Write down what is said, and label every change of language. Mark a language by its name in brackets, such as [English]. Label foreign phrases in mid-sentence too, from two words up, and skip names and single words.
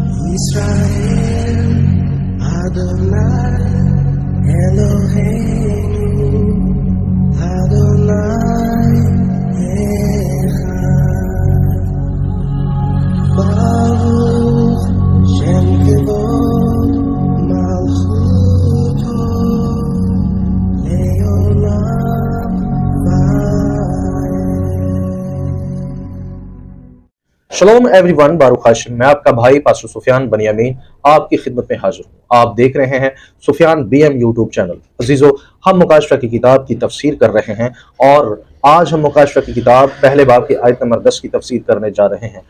[Hebrew] ישראל, אדוני, אלוהינו, אדוני, אחד. ברוך שם כבוד מלכותו לעולם ועד. [Urdu] शलोम एवरीवन, [Hebrew] ברוך השם, [Urdu] میں آپ کا بھائی پاسٹر سفیان بنیامین آپ کی خدمت میں حاضر ہوں. آپ دیکھ رہے ہیں سفیان بی ایم یوٹیوب چینل۔ عزیزوں، ہم مکاشفہ کی کتاب کی تفسیر کر رہے ہیں اور آج ہم مکاشفہ کی کتاب پہلے باب کی آیت نمبر 10 کی تفسیر کرنے جا رہے ہیں.